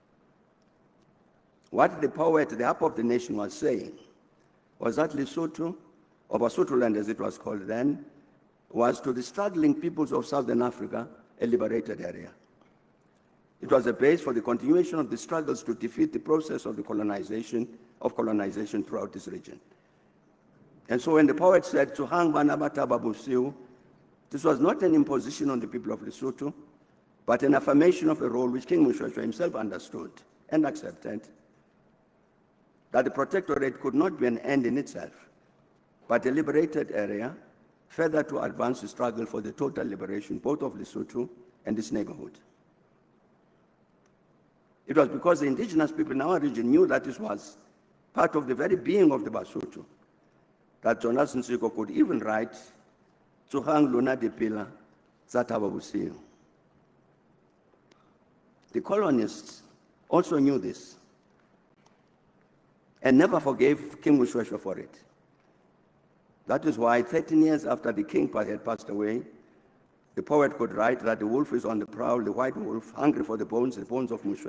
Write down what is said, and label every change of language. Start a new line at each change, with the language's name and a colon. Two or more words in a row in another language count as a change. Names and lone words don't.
English: What the poet, the Harp of the Nation, was saying was that Lesotho, or Basutoland as it was called then, was to the struggling peoples of Southern Africa a liberated area. It was a base for the continuation of the struggles to defeat the process of the colonization throughout this region. And so when the poet said,
Southern Sotho: Tsohang bana bathaba bosigo,
English: this was not an imposition on the people of Lesotho, but an affirmation of a role which King Moshoeshoe himself understood and accepted, that the protectorate could not be an end in itself, but a liberated area further to advance the struggle for the total liberation both of Lesotho and its neighborhood. It was because the indigenous people in our region knew that this was part of the very being of the Basotho that Jonathan Siko could even write,
Southern Sotho: Tsohang lona dipela tsa thaba bosigo.
English: The colonists also knew this and never forgave King Moshoeshoe for it. That is why 13 years after the king had passed away, the poet could write that the wolf is on the prowl, the white wolf, hungry for the bones of Moshoeshoe.